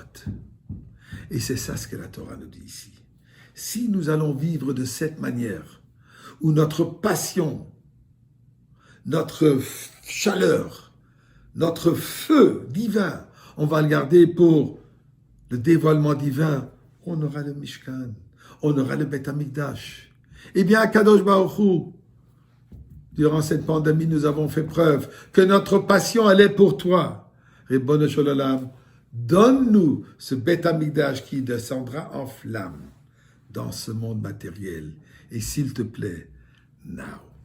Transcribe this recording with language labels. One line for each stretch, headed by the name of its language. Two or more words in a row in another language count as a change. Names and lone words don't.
French: Et c'est ça ce que la Torah nous dit ici. Si nous allons vivre de cette manière, où notre passion, notre chaleur, notre feu divin, on va le garder pour le dévoilement divin, on aura le Mishkan, on aura le
Hebrew: בית המקדש.
French: Eh bien,
Hebrew: קדוש ברוך הוא,
French: durant cette pandémie, nous avons fait preuve que notre passion, elle est pour toi.
Hebrew: רבונו של עולם,
French: donne-nous ce
Hebrew: בית המקדש
French: qui descendra en flammes dans ce monde matériel. Et s'il te plaît, now.